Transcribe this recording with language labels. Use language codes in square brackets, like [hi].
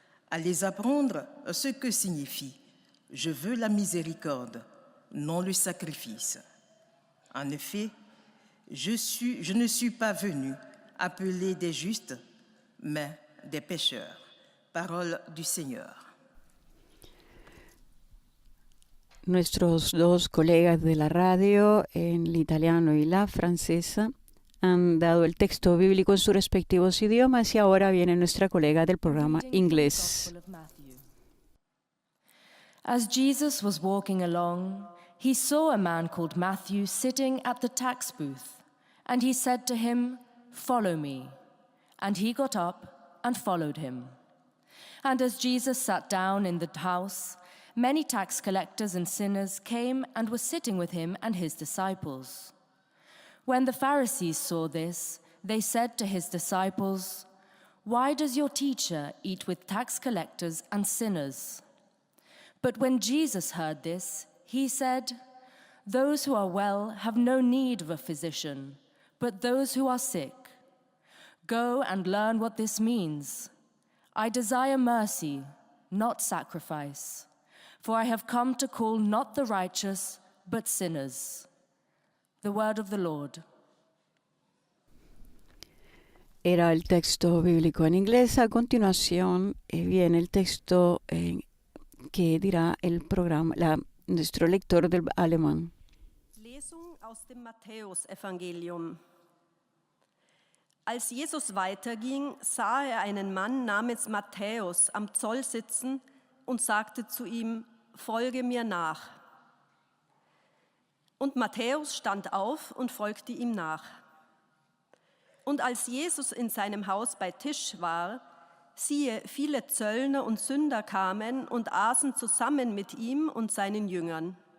[fr] Allez apprendre ce que signifie « Je veux la miséricorde, non le sacrifice ». En effet, je ne suis pas venu appeler des justes, mais des pécheurs. Parole du Señor. [es] Nuestros dos colegas de la radio, en el italiano y la francesa, han dado el texto bíblico en sus respectivos idiomas y ahora viene nuestra colega del programa inglés. [en] As Jesus was walking along, he saw a man called Matthew sitting at the tax booth, and he said to him, "Follow me." And he got up and followed him. And as Jesus sat down in the house, many tax collectors and sinners came and were sitting with him and his disciples. When the Pharisees saw this, they said to his disciples, "Why does your teacher eat with tax collectors and sinners?" But when Jesus heard this, he said, "Those who are well have no need of a physician, but those who are sick. Go and learn what this means. I desire mercy, not sacrifice, for I have come to call not the righteous, but sinners." The word of the Lord. [es] Era el texto bíblico en inglés. A continuación viene el texto que dirá el programa, nuestro lector del alemán. [de] Lesung aus dem Matthäusevangelium. Als Jesus weiterging, sah er einen Mann namens Matthäus am Zoll sitzen und sagte zu ihm: "Folge mir nach." Und Matthäus stand auf und folgte ihm nach. Und als Jesus in seinem Haus bei Tisch war, siehe, viele Zöllner und Sünder kamen und aßen zusammen mit ihm und seinen Jüngern.